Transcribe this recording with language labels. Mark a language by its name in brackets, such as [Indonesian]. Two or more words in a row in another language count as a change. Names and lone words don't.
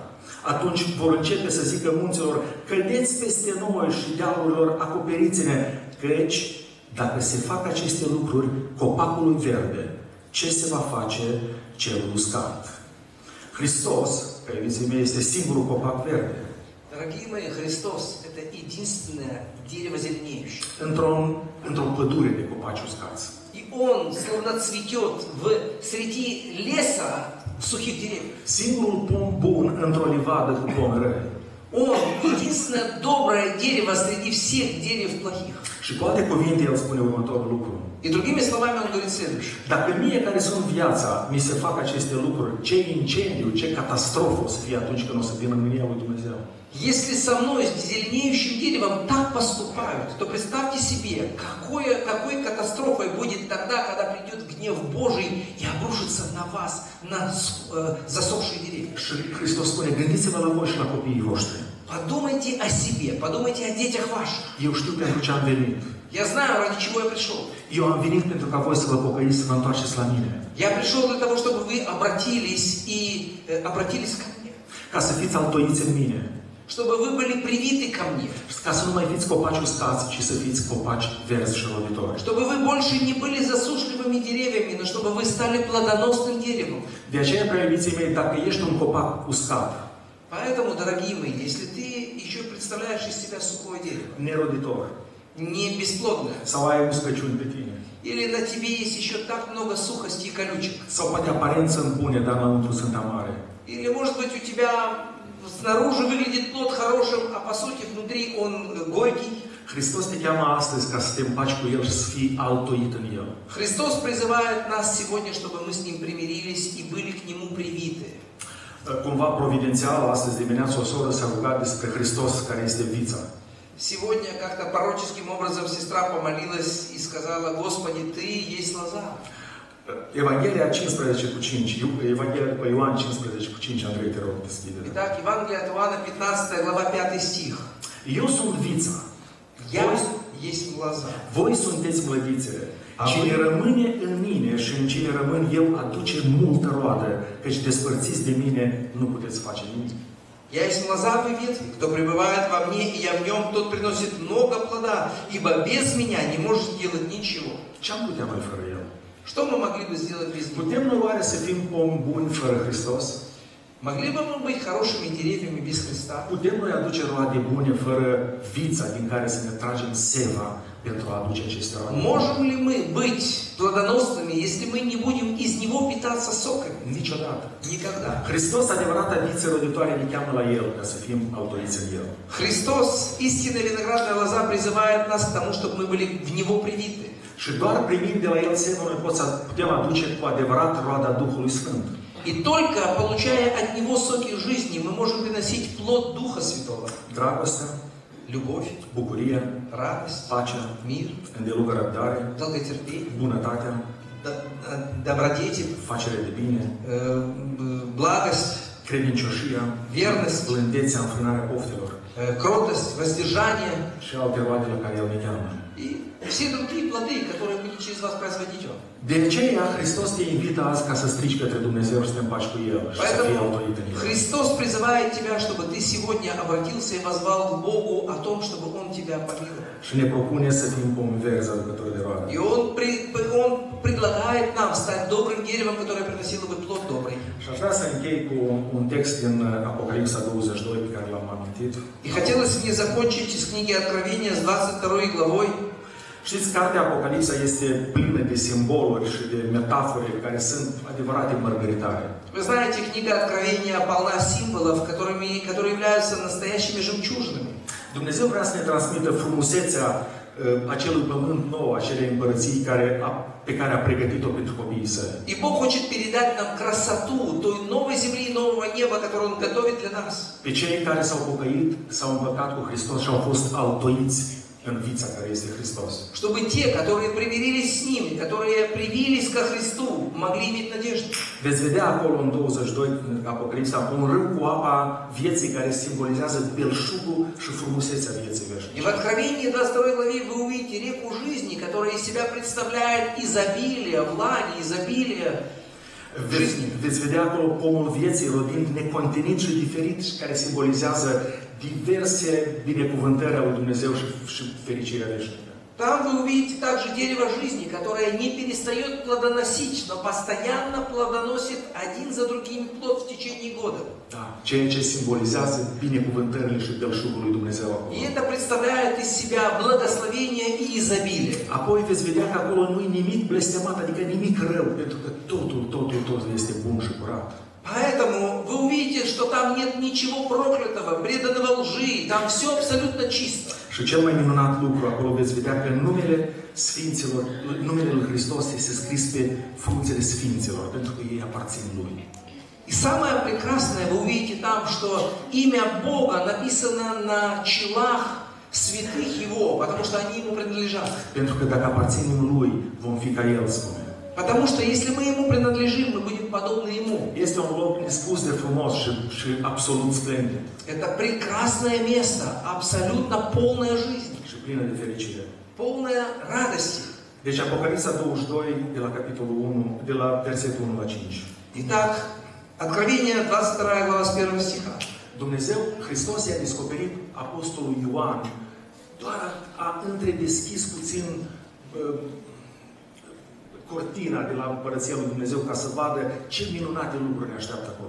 [Romanian] Atunci vor începe să zică munților: cădeți peste noi, și dealurilor: acoperiți-ne, căci dacă se fac aceste lucruri copacului verde, ce se va face celul uscat? Hristos, ca iubiții mei, este singurul copac verde. [Russian] Дорогие мои, Христос – это единственное дерево зеленеющее. [Romanian] Într-o pădure de copaci uscați. [Russian] И Он словно цветет среди леса сухих деревьев. [Romanian] Singurul pom bun într-o livadă cu pomi răi. [Russian] Он единственное доброе дерево среди всех деревьев плохих. [Romanian] Și cu alte cuvinte, el spune următorul lucru. [Russian] И другими словами он говорит следующее. [Romanian] Dacă mie care sunt viața, mi se fac aceste lucruri, ce incendiu, ce catastrofă o să fie atunci când o să vină mânia lui Dumnezeu. [Russian] Если со мной, с зеленеющим деревом, так поступают, то представьте себе, какой катастрофой будет тогда, когда придет гнев Божий и обрушится на вас, на засохшие деревья. [Romanian] Și Hristos spune: gândiți-vă la voi și la copiii voștri. [Russian] Подумайте о себе, подумайте о детях ваших. [Romanian] Eu știu pentru ce am venit. [Russian] Я знаю, ради чего я пришел. [Romanian] Eu am venit pentru ca voi să vă pocăiți, să vă întoarceți la mine. [Russian] Я пришел для того, чтобы вы обратились ко мне. [Romanian] Ca să fiți altoiți în mine. [Russian] Чтобы вы были привиты ко мне. [Romanian] Ca să nu mai fiți copaci uscați, ci să fiți copaci verzi și roditori. [Russian] Чтобы вы больше не были засушливыми деревьями, но чтобы вы стали плодоносным деревом. [Romanian] De aceea, prea iubiții mei, dacă ești un copac uscat, [Russian] Поэтому, дорогие мои, если ты еще представляешь из себя сухое дерево, [Romanian] neroditor, [Russian] не бесплодное, [Romanian] sau ai uscăciuni pe tine, [Russian] или на тебе есть еще так много сухости и колючек, [Romanian] sau poate aparență sunt bune, dar înăuntru sunt amare, [Russian] или, может быть, у тебя снаружи выглядит плод хорошим, а по сути внутри он горький. [Romanian] Hristos te cheamă astăzi ca să te împaci cu El și să fii altoit în El. [Russian] Христос призывает нас сегодня, чтобы мы с Ним примирились и были к Нему привиты. [Romanian] Cumva providențial, astăzi dimineața o soră s-a rugat despre Hristos care este vița. [Russian] Сегодня как-то пророческим образом сестра помолилась и сказала: Господи, Ты есть лоза. [Romanian] Evanghelia 15 cu 5, Evanghelia după Ioan 15 cu 5, Andrei, te rog, deschide. [Russian] Итак, Евангелие от Иоанна, 15 глава, 5 стих. [Romanian] Eu sunt vița. [Russian] Я есть лоза. [Romanian] Voi sunteți mlădițele. Cine rămâne în mine și în cine rămân eu aduce multă roadă, căci despărțiți de mine nu puteți face nimic. [Russian] Я есть лоза, вы ветви. Кто пребывает во мне, и я в нем, тот приносит много плода, ибо без меня не может делать ничего. [Romanian] Ce am putea noi fără El? [Russian] Что мы могли бы сделать без него? [Romanian] Putem noi oare să fim pomi buni fără Hristos? [Russian] Могли бы мы быть хорошими деревьями без Христа? [Romanian] Putem noi aduce roade bune fără vița din care să ne tragem seva pentru a aduce aceste roade? [Russian] Можем ли мы быть плодоносными, если мы не будем из него питаться соками? [Romanian] Niciodată. [Russian] Никогда. [Romanian] Hristos, adevărata viță roditoare, ne cheamă la El ca să fim autoriți în El. [Russian] Христос, истинная виноградная лоза, призывает нас к тому, чтобы мы были в него привиты. [Romanian] Și doar primind de la El semnul, noi putem aduce cu adevărat roada Duhului Sfânt. [Russian] И только получая от него соки жизни, мы можем приносить плод Духа Святого. [Romanian] Dragostea, [Russian] Любовь, [Romanian] bucuria, [Russian] радость, [Romanian] pacea, [Russian] мир, [Romanian] îndelungă răbdare, [Russian] долготерпение, [Romanian] bunătatea, [Russian] добродетель, [Romanian] facere de bine, [Russian] благость, [Romanian] credincioșia, [Russian] верность, [Romanian] blândețea, înfrânarea poftelor [Russian] кротость, воздержание [Romanian] și alte roade la care El ne cheamă. [Russian] и все другие плоды, которые будет через вас производить Он. [Romanian] De aceea, Hristos te invită azi ca să strici către Dumnezeu și să te împaci cu El și să fii autorit în El. [Russian] Христос призывает тебя, чтобы ты сегодня обратился и возвал к Богу о том, чтобы Он тебя помиловал. [Romanian] Și ne propune să fim pomi verzi aducători de roade. [Russian] И Он предлагает нам стать добрым деревом, которое приносило бы плод добрый. [Romanian] Și aș vrea să închei cu un text din Apocalipsa 22 pe care l-am amintit. [Russian] И хотелось мне закончить из книги Откровения с 22 главой. [Romanian] Știți, cartea Apocalipsa este plină de simboluri și de metafore care sunt adevărate mărgăritare. [Russian] Вы знаете, книга Откровения полна символов, которые являются настоящими жемчужинами. [Romanian] Dumnezeu vrea să ne transmită frumusețea acelui pământ nou, acelei împărății pe care a pregătit-o pentru copiii săi. [Russian] И Бог хочет передать нам красоту той новой земли и нового неба, которую Он готовит для нас. [Romanian] Pe cei care s-au pocăit, s-au împăcat cu Hristos și au fost altoiți în vița care este Hristos. [Russian] Чтобы те, которые примирились с Ним, которые привились ко Христу, могли иметь надежду. [Romanian] Veți vedea acolo în 22 Apocalipsa un râu cu apa vieții care simbolizează belșugul și frumusețea vieții [Russian] И [Romanian] veșnice. [Russian] в Откровении 22 главе вы увидите реку жизни, которая из себя представляет изобилие, влаги, изобилие жизни. [Romanian] Veți vedea acolo pomul vieții rodind necontenit și diferit, care simbolizează diverse binecuvântări ale lui Dumnezeu și fericirea veșnică. [Russian] Там вы увидите также дерево жизни, которое не перестает плодоносить, но постоянно плодоносит один за другим плод в течение года. [Romanian] Da, ceea ce simbolizează binecuvântările și belșugul lui Dumnezeu acolo. [Russian] И это представляет из себя благословение и изобилие. [Romanian] Apoi veți vedea că acolo nu e nimic blestemat, adică nimic rău, pentru că totul este bun și curat. [Russian] Поэтому вы увидите, что там нет ничего проклятого, преданного лжи, там все абсолютно чисто. [Romanian] Și cel mai minunat lucru, acolo veți vedea că numele Sfinților, numele lui Hristos este scris pe frunzele Sfinților, pentru că ei aparțin Lui. [Russian] И самое прекрасное, вы увидите там, что имя Бога написано на челах святых Его, потому что они Ему принадлежат. [Romanian] Pentru că dacă aparținem Lui, vom fi ca El, spune. [Russian] Потому что если мы Ему принадлежим, мы будем подобны Ему. [Romanian] Este un loc nespus de frumos și absolut splendid. [Russian] Это прекрасное место, абсолютно полная жизнь, [Romanian] Și plină de fericire. [Russian] полная радости. [Romanian] Deci Apocalipsa 22, de la capitolul 1, de la versetul 1 la 5. [Russian] Итак, Откровение 22 глава с 1 стиха. [Romanian] Dumnezeu, Hristos i-a descoperit apostolul Ioan, doar a întredeschis puțin cortina de la Împărăția lui Dumnezeu ca să vadă ce minunate lucruri ne așteaptă acolo.